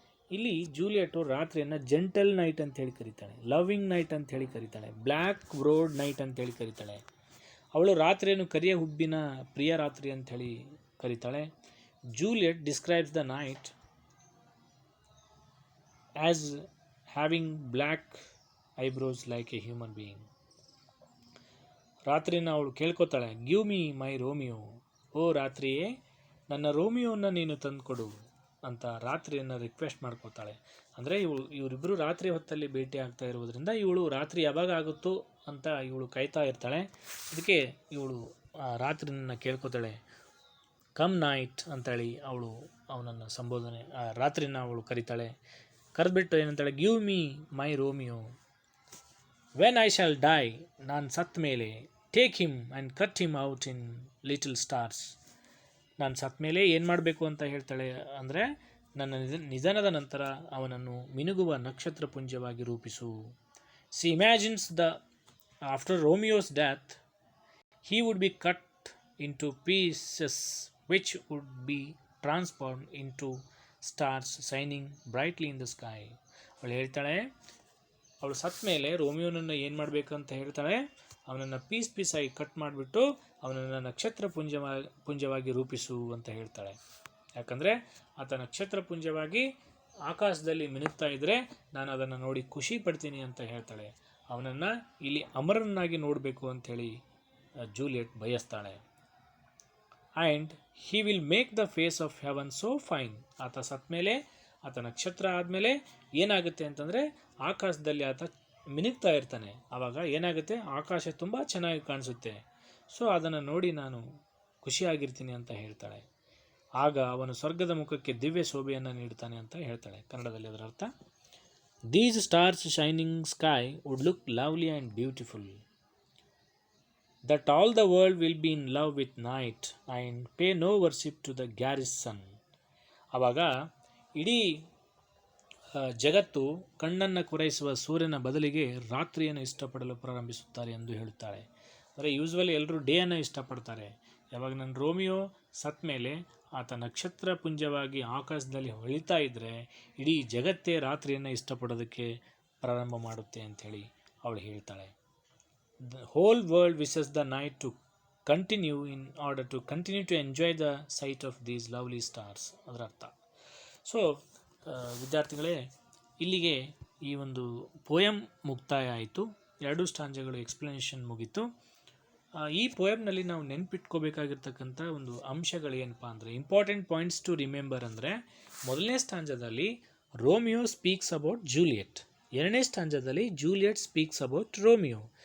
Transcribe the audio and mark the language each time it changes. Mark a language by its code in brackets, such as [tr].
[kn] ಇಲ್ಲಿ Juliet ರಾತ್ರಿಯನ್ನು gentle night ಅಂತ ಹೇಳಿ ಕರೀತಾಳೆ, ಲವಿಂಗ್ ನೈಟ್ ಅಂತ ಹೇಳಿ ಕರೀತಾಳೆ, ಬ್ಲ್ಯಾಕ್ ಬ್ರೋಡ್ ನೈಟ್ ಅಂತ ಹೇಳಿ ಕರೀತಾಳೆ. ಅವಳು ರಾತ್ರಿಯನ್ನು ಕರಿಯ ಹುಬ್ಬಿನ ಪ್ರಿಯ ರಾತ್ರಿ ಅಂತ ಹೇಳಿ ಕರೀತಾಳೆ. [en] Juliet describes the night as having black eyebrows like a human being. [kn] ರಾತ್ರಿನ ಅವಳು ಕೇಳ್ಕೊತಾಳೆ, [en] Give me my Romeo. [kn] ಓ ರಾತ್ರಿಯೇ, ನನ್ನ ರೋಮಿಯೋನ ನೀನು ತಂದುಕೊಡು ಅಂತ ರಾತ್ರಿಯನ್ನು ರಿಕ್ವೆಸ್ಟ್ ಮಾಡ್ಕೋತಾಳೆ. ಅಂದರೆ ಇವರಿಬ್ಬರು ರಾತ್ರಿ ಹೊತ್ತಲ್ಲಿ ಭೇಟಿ ಆಗ್ತಾ ಇರೋದ್ರಿಂದ ಇವಳು ರಾತ್ರಿ ಯಾವಾಗ ಆಗುತ್ತೋ ಅಂತ ಇವಳು ಕಾಯ್ತಾ ಇರ್ತಾಳೆ. ಅದಕ್ಕೆ ಇವಳು ರಾತ್ರಿಯನ್ನು ಕೇಳ್ಕೊತಾಳೆ. [en] come night [kn] ಅಂತೇಳಿ ಅವಳು ಅವನನ್ನು ಸಂಬೋಧನೆ ರಾತ್ರಿನ ಅವಳು ಕರೀತಾಳೆ. ಕರೆದ್ಬಿಟ್ಟು ಏನಂತಾಳೆ, [en] Give me my Romeo. When I shall die, [kn] ನಾನು ಸತ್ತ ಮೇಲೆ, [en] Take him and cut him out in little stars. [kn] ನಾನು ಸತ್ತ ಮೇಲೆ ಏನು ಮಾಡಬೇಕು ಅಂತ ಹೇಳ್ತಾಳೆ ಅಂದರೆ, ನನ್ನ ನಿಧನದ ನಂತರ ಅವನನ್ನು ಮಿನುಗುವ ನಕ್ಷತ್ರ ಪುಂಜವಾಗಿ ರೂಪಿಸು. [en] She imagines the after Romeo's death he would be cut into pieces which would be transformed into stars shining brightly in the sky. [kn] ಅವಳು ಹೇಳ್ತಾಳೆ, ಅವಳು ಸತ್ತ ಮೇಲೆ ರೋಮಿಯೋನನ್ನು ಏನು ಮಾಡಬೇಕಂತ ಹೇಳ್ತಾಳೆ, ಅವನನ್ನು ಪೀಸಾಗಿ ಕಟ್ ಮಾಡಿಬಿಟ್ಟು ಅವನನ್ನು ನಕ್ಷತ್ರ ಪುಂಜವಾಗಿ ರೂಪಿಸು ಅಂತ ಹೇಳ್ತಾಳೆ. ಯಾಕಂದರೆ ಆತ ನಕ್ಷತ್ರ ಪುಂಜವಾಗಿ ಆಕಾಶದಲ್ಲಿ ಮಿನುಗ್ತಾ ಇದ್ದರೆ ನಾನು ಅದನ್ನು ನೋಡಿ ಖುಷಿ ಪಡ್ತೀನಿ ಅಂತ ಹೇಳ್ತಾಳೆ. ಅವನನ್ನು ಇಲ್ಲಿ ಅಮರನಾಗಿ ನೋಡಬೇಕು ಅಂಥೇಳಿ Juliet ಬಯಸ್ತಾಳೆ. [en] And he will make the face of heaven so fine. [kn] ಆತ ಸತ್ತ ಮೇಲೆ, ಆತ ನಕ್ಷತ್ರ ಆದಮೇಲೆ ಏನಾಗುತ್ತೆ ಅಂತಂದರೆ ಆಕಾಶದಲ್ಲಿ ಆತ ಮಿನುಗ್ತಾ ಇರ್ತಾನೆ. ಆವಾಗ ಏನಾಗುತ್ತೆ, ಆಕಾಶ ತುಂಬ ಚೆನ್ನಾಗಿ ಕಾಣಿಸುತ್ತೆ. [en] so [kn] ಅದನ್ನು ನೋಡಿ ನಾನು ಖುಷಿಯಾಗಿರ್ತೀನಿ ಅಂತ ಹೇಳ್ತಾಳೆ. ಆಗ ಅವನು ಸ್ವರ್ಗದ ಮುಖಕ್ಕೆ ದಿವ್ಯ ಶೋಭೆಯನ್ನು ನೀಡ್ತಾನೆ ಅಂತ ಹೇಳ್ತಾಳೆ. ಕನ್ನಡದಲ್ಲಿ ಅದರ ಅರ್ಥ, [en] These stars shining sky would look lovely and beautiful, that all the world will be in love with night and pay no worship to the garish sun. [kn] ಆವಾಗ ಇಡೀ ಜಗತ್ತು ಕಣ್ಣನ್ನು ಕೊರೈಸುವ ಸೂರ್ಯನ ಬದಲಿಗೆ ರಾತ್ರಿಯನ್ನು ಇಷ್ಟಪಡಲು ಪ್ರಾರಂಭಿಸುತ್ತಾರೆ ಎಂದು ಹೇಳುತ್ತಾಳೆ. ಅಂದರೆ ಯೂಸ್ವಲಿ ಎಲ್ಲರೂ ಡೇಯನ್ನು ಇಷ್ಟಪಡ್ತಾರೆ. ಯಾವಾಗ ನನ್ನ ರೋಮಿಯೋ ಸತ್ತ ಮೇಲೆ ಆತ ನಕ್ಷತ್ರ ಪುಂಜವಾಗಿ ಆಕಾಶದಲ್ಲಿ ಹೊಳಿತಾ ಇದ್ದರೆ ಇಡೀ ಜಗತ್ತೇ ರಾತ್ರಿಯನ್ನು ಇಷ್ಟಪಡೋದಕ್ಕೆ ಪ್ರಾರಂಭ ಮಾಡುತ್ತೆ ಅಂಥೇಳಿ ಅವಳು ಹೇಳ್ತಾಳೆ. [en] The whole world wishes the night to continue in order to continue to enjoy the sight of these lovely stars. [kn] ಅದರ ಅರ್ಥ. ಸೊ ವಿದ್ಯಾರ್ಥಿಗಳೇ, ಇಲ್ಲಿಗೆ ಈ ಒಂದು ಪೋಯಮ್ ಮುಕ್ತಾಯ ಆಯಿತು. 2 ಸ್ಟಾಂಜಗಳು ಎಕ್ಸ್ಪ್ಲನೇಷನ್ ಮುಗೀತು. ಈ ಪೋಯಮ್ನಲ್ಲಿ ನಾವು ನೆನ್ಪಿಟ್ಕೋಬೇಕಾಗಿರ್ತಕ್ಕಂಥ ಒಂದು ಅಂಶಗಳೇನಪ್ಪ ಅಂದರೆ, [en] important points to remember [kn] ಅಂದರೆ, ಮೊದಲನೇ ಸ್ಟಾಂಜದಲ್ಲಿ [en] Romeo speaks about Juliet, [kn] ಎರಡನೇ ಸ್ಟಾಂಜದಲ್ಲಿ [en] Juliet speaks about Romeo.